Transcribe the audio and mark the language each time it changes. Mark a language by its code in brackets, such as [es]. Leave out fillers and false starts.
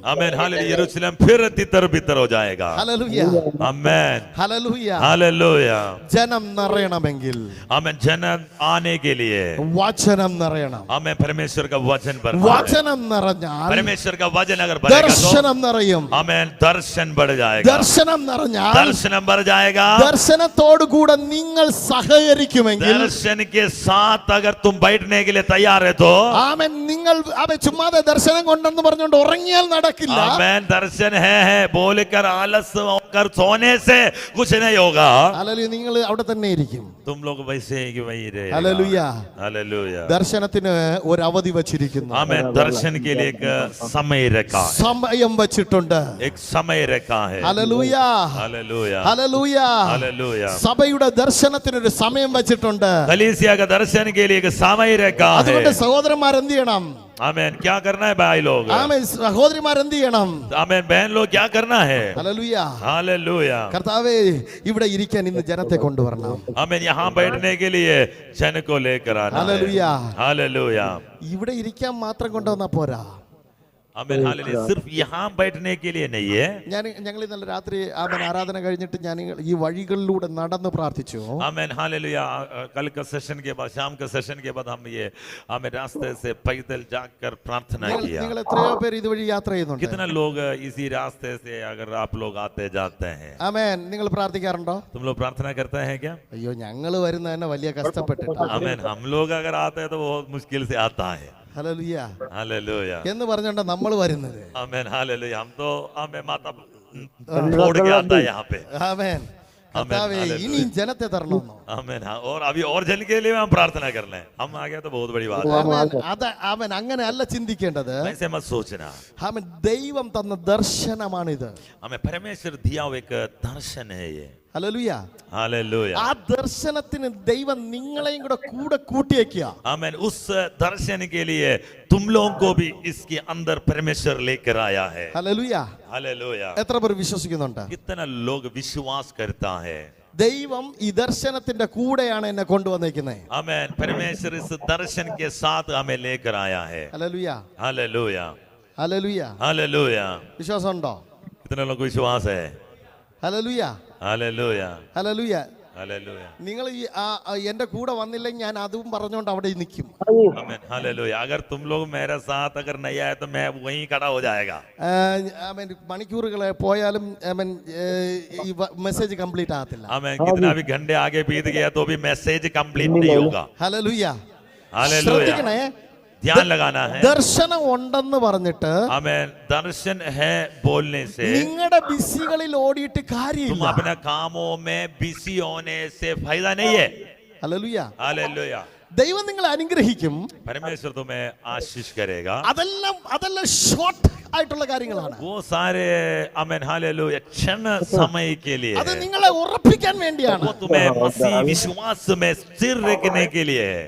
[hi] Amen hallelujah यरूशलेम फिर तितर बितर हो जाएगा. [ml] ഹല്ലേലൂയ. [hi] आमेन [ml] ഹല്ലേലൂയ. [hi] हालेलुया. [ml] ജനം നിറയണമെങ്കിൽ [hi] आमेन जन आने के लिए [ml] വചനം നിറയണം. [hi] आमेन परमेश्वर का वचन पर [ml] വചനം നിറഞ്ഞാൽ [hi] परमेश्वर का वचन अगर बढ़ेगा तो [ml] ദർശനം നിറയും. [hi] आमेन दर्शन बढ़ जाएगा. [ml] ദർശനം നിറഞ്ഞാൽ [hi] दर्शन बढ़ जाएगा. [ml] ദർശനത്തോടു കൂടെ നിങ്ങൾ സഹകരിക്കുമെങ്കിൽ [hi] दर्शन के साथ अगर तुम बैठने के लिए तैयार है तो [ml] ആമേൻ. നിങ്ങൾ ചുമ്മാതെ ദർശനം കൊണ്ടെന്ന് പറഞ്ഞുകൊണ്ട് ഉറങ്ങിയാൽ നടക്കില്ല. [hi] आमेन दर्शन है बोलकर आलस होकर सोने से कुछ नहीं होगा. [ml] ഹല്ലേലൂയ. നിങ്ങൾ അവിടെ തന്നെ ഇരിക്കും. [hi] तुम लोग वैसे ही वही रहे. [ml] ഹല്ലേലൂയ. [hi] हालेलुया. [ml] ദർശനത്തിന് ഒരു അവധി വച്ചിരിക്കുന്നു. [hi] आमेन दर्शन के लिए एक समय रखा है. [ml] സമയം വച്ചിട്ടുണ്ട്. [hi] एक समय रखा है. [ml] ഹല്ലേലൂയ. [hi] हालेलुया. [ml] ഹല്ലേലൂയ. [hi] हालेलुया. [ml] സഭയുടെ ദർശനത്തിനൊരു സമയം വച്ചിട്ടുണ്ട്. [hi] कलीसिया का दर्शन के लिए एक समय रखा है. [ml] അതുകൊണ്ട് സഹോദരന്മാർ എന്ത് ചെയ്യണം? [hi] आमेन क्या करना है भाई लोग? [ml] ആമേൻ. സഹോദരിമാർ എന്ത് ചെയ്യണം? [hi] आमेन बहन लोग क्या करना है? [ml] ഹല്ലേലൂയ. [hi] हालेलुया. [ml] കർത്താവേ, ഇവിടെ ഇരിക്കാൻ ഇന്ന് ജനത്തെ കൊണ്ടുവരണം. [hi] आमेन यहाँ बैठने के लिए जन को लेकर आना है. [ml] ഹല്ലേലൂയ. [hi] हालेलुया. [ml] ഇവിടെ ഇരിക്കാൻ മാത്രം കൊണ്ടുവന്നാ പോരാ. [hi] Amen hallelujah. सिर्फ यहाँ बैठने के लिए नहीं है. [ml] ഞങ്ങൾ ഇന്നലെ രാത്രി ആമേൻ ആരാധന കഴിഞ്ഞിട്ട് ഞാൻ ഈ വഴികളിലൂടെ നടന്ന് പ്രാർത്ഥിച്ചു. [hi] Amen hallelujah. कल का सेशन के बाद शाम का सेशन के बाद हम ये आमेन रास्ते से पैदल जाकर प्रार्थना किया. [ml] നിങ്ങൾ എത്രയോ പേര് ഇതുവഴി യാത്ര ചെയ്യുന്നുണ്ട്. [hi] कितना लोग इसी रास्ते से अगर आप लोग आते जाते हैं. [ml] ആമേൻ. നിങ്ങൾ പ്രാർത്ഥിക്കാറുണ്ടോ? [hi] तुम लोग प्रार्थना करते हैं क्या? [ml] അയ്യോ, ഞങ്ങൾ വരുന്ന തന്നെ വലിയ കഷ്ടപ്പെട്ടിട്ടാ. [hi] आमेन हम लोग अगर आते हैं तो बहुत मुश्किल से आता है. [ml] Hallelujah [hi] hallelujah. [ml] എന്ന് പറഞ്ഞോണ്ടാ നമ്മൾ വരുന്നത്. [hi] Amen hallelujah. हम तो आमेन माता छोड़ के आता है यहाँ पे. [ml] ആമേൻ. കർത്താവേ, ഇനി ജനത്തെ തരണമെന്നോ? [hi] आमेन हाँ. और अभी और जन के लिए हम प्रार्थना कर लें. हम आ गए तो बहुत बड़ी बात है. [ml] ആമേൻ. ആമേൻ. അങ്ങനെ അല്ല ചിന്തിക്കേണ്ടത്. [hi] ऐसे मत सोचना. [ml] ആമേൻ. ദൈവം തന്ന ദർശനമാണിത്. [hi] हमें परमेश्वर दिया हुआ एक दर्शन है ये. [ml] ഹല്ലേലൂയ. [hi] हालेलुया. [ml] ആ ദർശനത്തിന് ദൈവം നിങ്ങളെയും കൂടെ കൂട്ടിയേക്കുക. [hi] आमेन उस दर्शन के लिए तुम लोगों को भी इसके अंदर परमेश्वर लेकर आया है. [ml] ഹല്ലേലൂയ. [hi] हालेलुया. [ml] എത്ര പേർ വിശ്വസിക്കുന്നുണ്ട്? [hi] कितना लोग विश्वास करता है. [ml] ദൈവം ഈ ദർശനത്തിന്റെ കൂടെയാണ് എന്നെ കൊണ്ടുവന്നേക്കുന്നത്. [hi] आमेन परमेश्वर इस दर्शन के साथ हमें लेकर आया है. [ml] ഹല്ലേലൂയ. [hi] हालेलुया. [ml] ഹല്ലേലൂയ. [hi] हालेलुया. [ml] വിശ്വാസമുണ്ടോ? [hi] कितना लोग को विश्वास है? [ml] ഹല്ലേലൂയ. [hi] हालेलुया. [ml] ഹല്ലേലൂയ. [hi] हालेलुया. [ml] നിങ്ങൾ ഈ എന്റെ കൂടെ വന്നില്ലെങ്കിൽ ഞാൻ അതും പറഞ്ഞുകൊണ്ട് അവിടെ നിൽക്കും. [hi] Amen hallelujah. अगर तुम लोग मेरे साथ अगर नहीं आए तो मैं वहीं खड़ा हो जाएगा. [ml] ആമേൻ. മണിക്കൂറുകളെ പോയാലും ആമേൻ ഈ മെസ്സേജ് കംപ്ലീറ്റ് ആകത്തില്ല. [hi] आमेन कितना भी घंटे आगे बीत गया तो भी मैसेज कंप्लीट नहीं होगा. [ml] ഹല്ലേലൂയ. [hi] हालेलुया. [ml] ശ്രദ്ധിക്കണേ. [hi] ध्यान लगाना है. [ml] ദർശനം ഉണ്ടെന്ന് പറഞ്ഞിട്ട് [hi] आमेन दर्शन है बोलने से [ml] നിങ്ങളുടെ ബിസികളിൽ ഓടിയിട്ട് [hi] तुम [ml] കാര്യമില്ല. [hi] अपने कामों में बिजी होने से फायदा नहीं है. [ml] ഹല്ലേലൂയ. [hi] हालेलुया. [ml] ദൈവം നിങ്ങളെ അനുഗ്രഹിക്കും. [hi] परमेश्वर तुम्हें आशीष करेगा. [ml] അതെല്ലാം ഷോർട്ട് ആയിട്ടുള്ള കാര്യങ്ങളാണ്. [hi] वो सारे आमेन हालेलुया क्षण समय के लिए [ml] അത് [hi] है. [ml] നിങ്ങളെ ഉറപ്പിക്കാൻ വേണ്ടിയാണ്. [hi] वो तुम्हें मसीह विश्वास में स्थिर रखने के लिए है.